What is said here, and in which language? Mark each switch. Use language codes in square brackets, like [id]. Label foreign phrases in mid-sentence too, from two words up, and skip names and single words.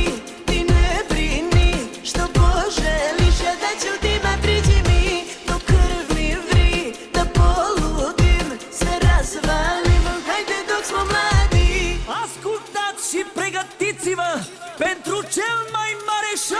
[sr] ti ne brini, što poželiš, ja da ću ti ma priđi mi, dok krv mi vri, da poludim, sve razvalim, hajde dok smo mladi. [ro] Ascultați și pregătiți-vă pentru cel mai mare show!